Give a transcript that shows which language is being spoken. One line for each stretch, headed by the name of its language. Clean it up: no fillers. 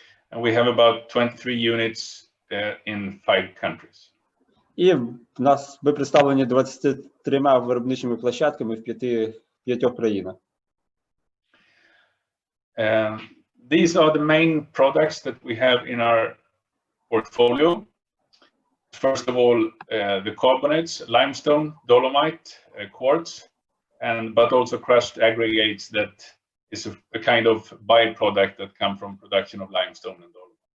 English: And we have about 23 units in 5 countries.
Ukrainian: І ми представлені 23 виробничими площадками в 5 країнах.
English: These are the main products that we have in our portfolio. First of all, the carbonates, limestone, dolomite, quartz, but also crushed aggregates that is a kind of byproduct that come from production of limestone and dolomite.